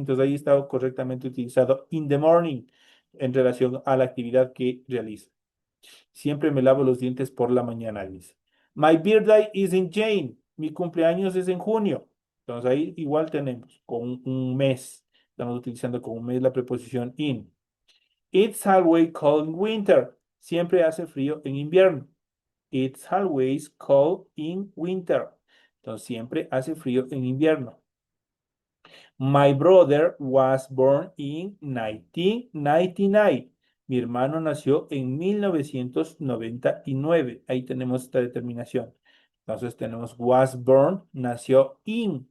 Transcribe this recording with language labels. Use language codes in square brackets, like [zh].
[es] Entonces ahí está correctamente utilizado [en] in the morning [es] en relación a la actividad que realiza. Siempre me lavo los dientes por la mañana, dice. [en] My birthday is in Jane. [es] Mi cumpleaños es en junio. Entonces ahí igual tenemos con un mes. Estamos utilizando con un mes la preposición in. [en] It's always cold in winter. [es] Siempre hace frío en invierno. [en] It's always cold in winter. [es] Entonces siempre hace frío en invierno. [en] My brother was born in 1999. [es] Mi hermano nació en 1999. Ahí tenemos esta determinación. Entonces tenemos [en] was born, [es] nació in.